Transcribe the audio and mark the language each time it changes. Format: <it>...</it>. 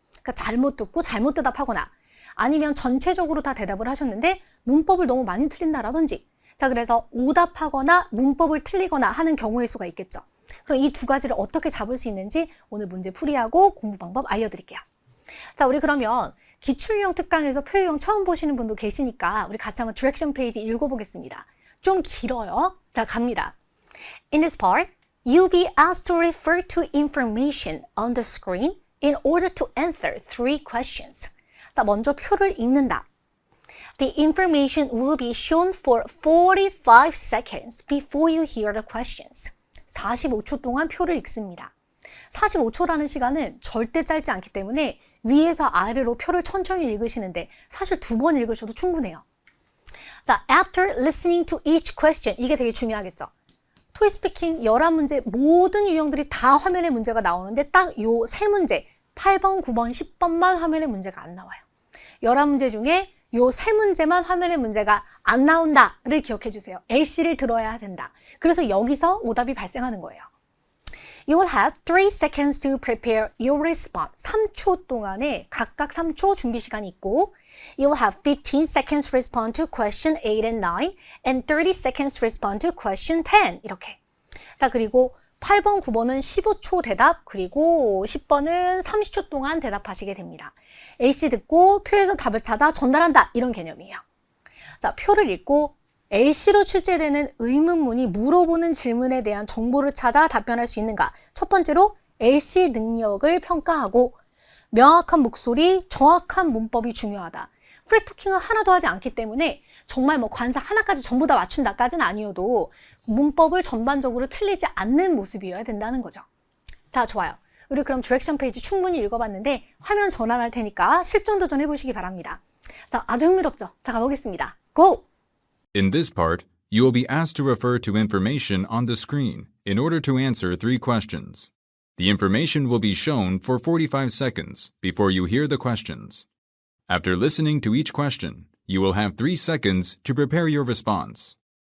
<ko>그러니까 잘못 듣고 잘못 대답하거나 아니면 전체적으로 다 대답을 하셨는데 문법을 너무 많이 틀린다라든지 자, 그래서 오답하거나 문법을 틀리거나 하는 경우일 수가 있겠죠. 그럼 이 두 가지를 어떻게 잡을 수 있는지 오늘 문제 풀이하고 공부 방법 알려드릴게요. 자, 우리 그러면 기출유형 특강에서 표유형 처음 보시는 분도 계시니까 우리 같이 한번 디렉션 페이지 읽어보겠습니다. 좀 길어요. 자, 갑니다.</ko> <en>In this part, you'll be asked to refer to information on the screen in order to answer 3 questions.</en> <ko>자, 먼저 표를 읽는다.</ko> <en>The information will be shown for 45 seconds before you hear the questions.</en> <ko>45초 동안 표를 읽습니다. 45초라는 시간은 절대 짧지 않기 때문에 위에서 아래로 표를 천천히 읽으시는데 사실 2번 읽으셔도 충분해요. 자,</ko> <en>after listening to each question,</en> <ko>이게 되게 중요하겠죠. 토이스피킹 11문제 모든 유형들이 다 화면에 문제가 나오는데 딱 요 3문제, 8번, 9번, 10번만 화면에 문제가 안 나와요. 11문제 중에 요 3문제만 화면에 문제가 안 나온다를 기억해 주세요. A씨를 들어야 된다. 그래서 여기서 오답이 발생하는 거예요.</ko> <en>You will have 3 seconds to prepare your response.</en> <ko>3초 동안에 각각 3초 준비 시간이 있고</ko> <en>You will have 15 seconds to respond to question 8 and 9 and 30 seconds to respond to question 10.</en> <ko>이렇게. 자, 그리고 8번, 9번은 15초 대답, 그리고 10번은 30초 동안 대답하시게 됩니다. A씨 듣고 표에서 답을 찾아 전달한다. 이런 개념이에요. 자, 표를 읽고 A씨로 출제되는 의문문이 물어보는 질문에 대한 정보를 찾아 답변할 수 있는가? 첫 번째로 A씨 능력을 평가하고 명확한 목소리, 정확한 문법이 중요하다. 프리토킹을 하나도 하지 않기 때문에 정말 관사 하나까지 전부 다 맞춘다까지는 아니어도 문법을 전반적으로 틀리지 않는 모습이어야 된다는 거죠. 자, 좋아요. 우리 그럼 디렉션 페이지 충분히 읽어봤는데 화면 전환할 테니까 실전 도전 해보시기 바랍니다. 자, 아주 흥미롭죠? 자, 가보겠습니다. 고!</ko> <en>In this part, you will be asked to refer to information on the screen in order to answer 3 questions. The information will be shown for 45 seconds before you hear the questions. After listening to each question, you will have 3 seconds to prepare your response.</en>